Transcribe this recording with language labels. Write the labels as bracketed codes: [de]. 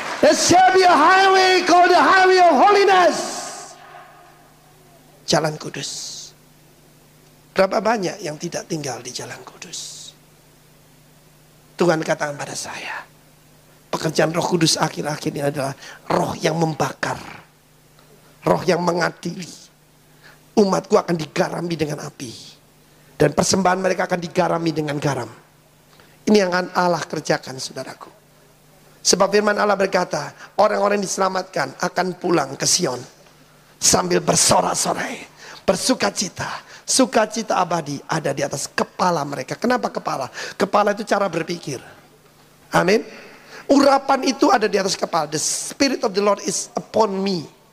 [en] There shall be a highway called the highway of holiness. [id] Jalan kudus. Berapa banyak yang tidak tinggal di jalan kudus? Tuhan katakan pada saya, pekerjaan Roh Kudus akhir-akhir ini adalah roh yang membakar, roh yang mengadili. Umatku akan digarami dengan api, dan persembahan mereka akan digarami dengan garam. Ini yang akan Allah kerjakan saudaraku. Sebab firman Allah berkata, orang-orang yang diselamatkan akan pulang ke Sion sambil bersorak-sorai, bersukacita. Sukacita abadi ada di atas kepala mereka. Kenapa kepala? Kepala itu cara berpikir. Amin. Urapan itu ada di atas kepala. [en] The Spirit of the Lord is upon me.